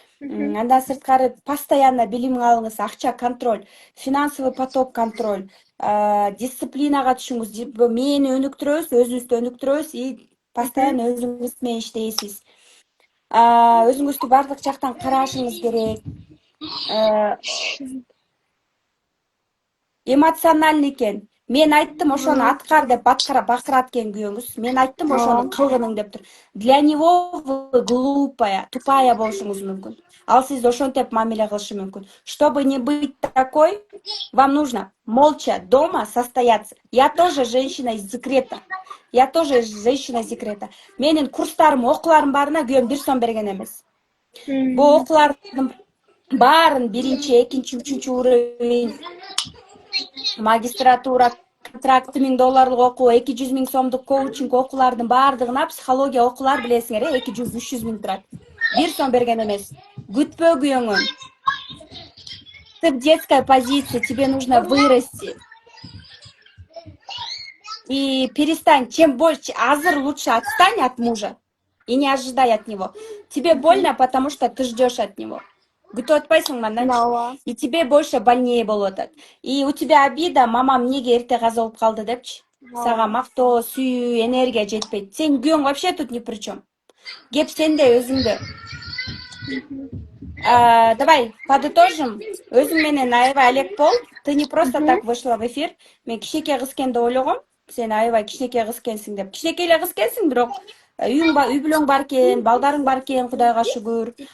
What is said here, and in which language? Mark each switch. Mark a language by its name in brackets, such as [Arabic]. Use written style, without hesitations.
[Kyrgyz] Андан сырткары постоянно билим алыңыз, акча контроль, [Russian] финансовый поток [Kyrgyz] контроль, дисциплинага түшүңүз, мени өнүктүрөбүз, өзүбүздү өнүктүрөбүз и постоянно өзүңүз менен иштейсиз. Өзүңүздү бардык жактан карашыңыз керек. Эмоциональный экен. Мен айттым ошону аткар деп бакырат экен күйөөңүз. Мен айттым ошону кылгының деп тур. [Russian] Для него вы глупая, тупая [Kyrgyz] болушуңуз мүмкүн. Ал сизди ошентип мамиле кылышы мүмкүн. [Russian] Чтобы не быть такой, вам нужно молча дома состояться. Я тоже женщина из декрета. Я тоже женщина из декрета. [Kyrgyz] Менин курстарым, окууларым барына күйөөм 1 сом берген эмес. Бул окуулардын баарын 1-чи, 2-чи, 3-чү уровень магистратура, контракты $1000 окуу, 200 000 сомдук коучинг окуулардын баардыгына психология окуулар билесиңер, 200-300 000 турат. 1 сом берген эмес. Күтпө күйөөңөн. [Russian] Ты в детской позиции, тебе нужно вырасти. И перестань, чем больше, [Kyrgyz] азыр [Russian] лучше отстань от мужа и не ожидай от него. Тебе больно, потому что ты ждешь от него. [Kyrgyz] Күтүп атпайсың андан. [Russian] И тебе больше больнее [Kyrgyz] болуп атат. [Russian] И у тебя обида, [Kyrgyz] мамам эмнеге эрте каза болуп калды депчи. Сага мактоо, сүйүү, энергия жетпейт. Сен күйөөң [Russian] вообще тут ни при чем. [Kyrgyz] Кеп сенде, өзүңдө. [Russian] Давай подытожим. [Kyrgyz] Өзүң менен аябай элек бол. [Russian] Ты не просто так вышла в эфир. [Kyrgyz] Мен кичинекей кыз экен деп ойлогом. Сен аябай кичинекей кыз экенсиң деп. Кичинекей эле кыз экенсиң, бирок үй бүлөң бар экен, балдарың бар экен, Кудайга шүгүр.